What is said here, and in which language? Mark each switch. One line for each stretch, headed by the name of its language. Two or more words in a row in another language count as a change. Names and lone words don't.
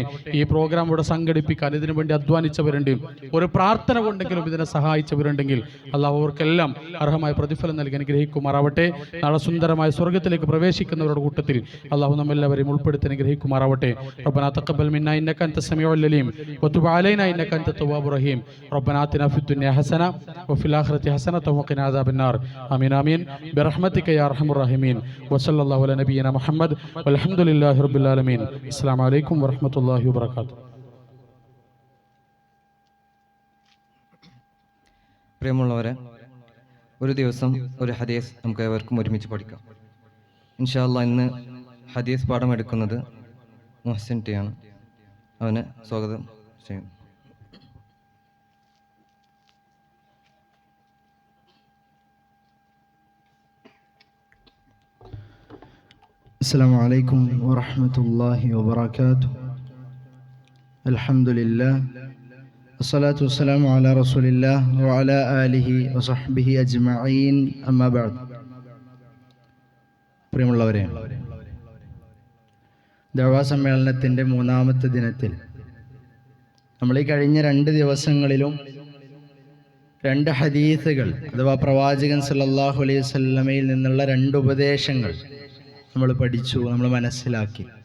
Malayalam: ഈ പ്രോഗ്രാം ഇവിടെ സംഘടിപ്പിക്കാൻ ഇതിനു വേണ്ടി അധ്വാനിച്ചവരുണ്ട്, ഒരു പ്രാർത്ഥന കൊണ്ടെങ്കിലും ഇതിനെ സഹായിച്ചവരുണ്ടെങ്കിൽ അല്ലാഹു അവർക്കെല്ലാം അർഹമായ പ്രതിഫലം നൽകി അനുഗ്രഹിക്കുമാറാവട്ടെ. നാളെ സുന്ദരമായ സ്വർഗ്ഗത്തിലേക്ക് പ്രവേശിക്കുന്നവരുടെ കൂട്ടത്തിൽ അല്ലാഹു നമ്മെല്ലാവരെയും ഉൾപ്പെടുത്തി അനുഗ്രഹിക്കുമാറാവട്ടെ.
Arabic: ربنا تقبل منا إنك أنت السميع العليم وتب علينا إنك أنت التواب الرحيم ربنا آتنا في الدنيا حسنة وفي الآخرة حسنة وقنا عذاب النار آمين آمين برحمتك يا أرحم الراحمين وصلى الله على نبينا محمد والحمد لله رب العالمين السلام عليكم ورحمة الله وبركاته.
Malayalam: പ്രിയമുള്ളവരെ, ഒരു ദിവസം ഒരു ഹദീസ് നമുക്ക് ഏവർക്കും ഒരുമിച്ച് പഠിക്കാം.
Arabic: إن شاء الله
Malayalam: ഇന്ന് ഹദീസ് പാഠം എടുക്കുന്നത് മുഹസിൻ ടി ആണ്. അവനെ സ്വാഗതം ചെയ്യുന്നു.
Arabic: السلام عليكم ورحمة الله وبركاته. الحمد لله والصلاة والسلام على رسول الله وعلى آله وصحبه أجمعين أما بعد.
Malayalam: പ്രിയമുള്ളവരെ, ദഅവാ സമ്മേളനത്തിൻ്റെ മൂന്നാമത്തെ ദിനത്തിൽ നമ്മൾ ഈ കഴിഞ്ഞ 2 ദിവസങ്ങളിലും 2 ഹദീസുകൾ അഥവാ പ്രവാചകൻ
Arabic: صلى الله عليه وسلم
Malayalam: നിന്നുള്ള 2 ഉപദേശങ്ങൾ നമ്മൾ പഠിച്ചു, നമ്മൾ മനസ്സിലാക്കി.